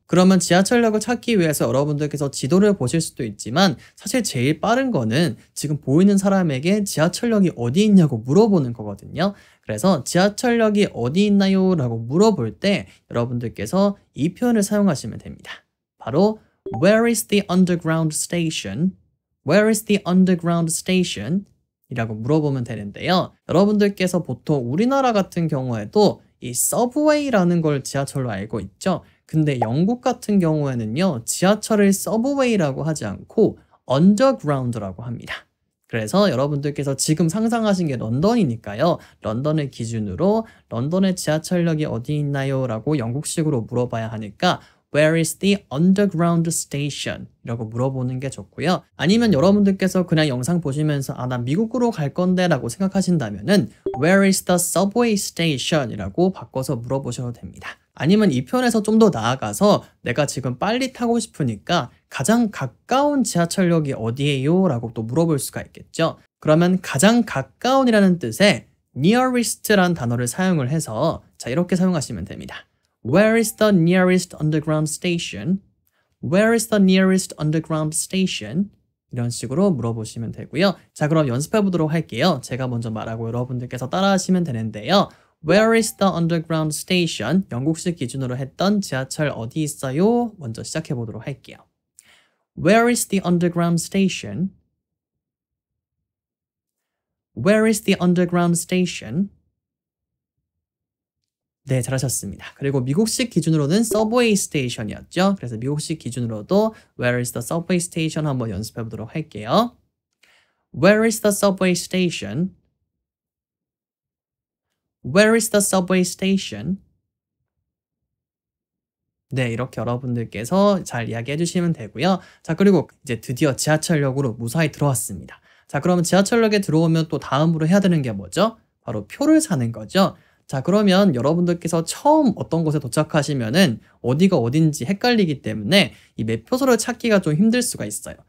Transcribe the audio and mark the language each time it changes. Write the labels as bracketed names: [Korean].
[Korean] 그러면 지하철역을 찾기 위해서 여러분들께서 지도를 보실 수도 있지만 사실 제일 빠른 거는 지금 보이는 사람에게 지하철역이 어디 있냐고 물어보는 거거든요. 그래서 지하철역이 어디 있나요? 라고 물어볼 때 여러분들께서 이 표현을 사용하시면 됩니다. [English] 바로 Where is the underground station? Where is the underground station? [Korean] 이라고 물어보면 되는데요. 여러분들께서 보통 우리나라 같은 경우에도 이 서브웨이라는 걸 지하철로 알고 있죠. 근데 영국 같은 경우에는요, 지하철을 서브웨이라고 하지 않고 언더그라운드라고 합니다. 그래서 여러분들께서 지금 상상하신 게 런던이니까요. 런던을 기준으로 런던의 지하철역이 어디 있나요? [English] 라고 영국식으로 물어봐야 하니까 Where is the underground station? [Korean] 이라고 물어보는 게 좋고요. 아니면 여러분들께서 그냥 영상 보시면서 난 미국으로 갈 건데 라고 생각하신다면은 Where is the subway station? 이라고 바꿔서 물어보셔도 됩니다. 아니면 이 표현에서 좀 더 나아가서 내가 지금 빨리 타고 싶으니까 가장 가까운 지하철역이 어디예요? 라고 또 물어볼 수가 있겠죠. 그러면 가장 가까운이라는 뜻의 nearest라는 단어를 사용을 해서 자, 이렇게 사용하시면 됩니다. [English] Where is the nearest underground station? Where is the nearest underground station? [Korean] 이런 식으로 물어보시면 되고요. 자, 그럼 연습해 보도록 할게요. 제가 먼저 말하고 여러분들께서 따라하시면 되는데요. [English] Where is the underground station? [Korean] 영국식 기준으로 했던 지하철 어디 있어요? 먼저 시작해 보도록 할게요. [English] Where is the underground station? Where is the underground station? [Korean] 네, 잘하셨습니다. 그리고 미국식 기준으로는 서브웨이 스테이션이었죠. [English] 그래서 미국식 기준으로도 Where is the subway station? [Korean] 한번 연습해 보도록 할게요. [English] Where is the subway station? Where is the subway station? [Korean] 네, 이렇게 여러분들께서 잘 이야기해 주시면 되고요. 자, 그리고 이제 드디어 지하철역으로 무사히 들어왔습니다. 자, 그러면 지하철역에 들어오면 또 다음으로 해야 되는 게 뭐죠? 바로 표를 사는 거죠. 자, 그러면 여러분들께서 처음 어떤 곳에 도착하시면은 어디가 어딘지 헷갈리기 때문에 이 매표소를 찾기가 좀 힘들 수가 있어요.